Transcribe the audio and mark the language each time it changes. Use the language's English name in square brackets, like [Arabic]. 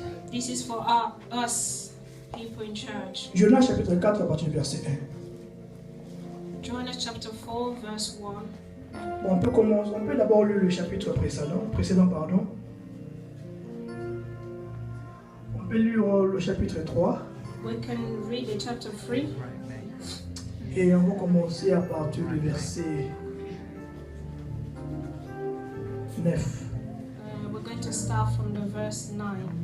[English] This is for us, people in church. [French] Jonas chapitre 4 à partir du verset 1. [English] Jonas chapter 4 verse 1. [French] Bon, on peut d'abord lire le chapitre précédent. On peut lire le chapitre 3. [English] We can read the chapter 3. [French] Et on va commencer à partir du verset 9. [English] We're going to start from the verse 9.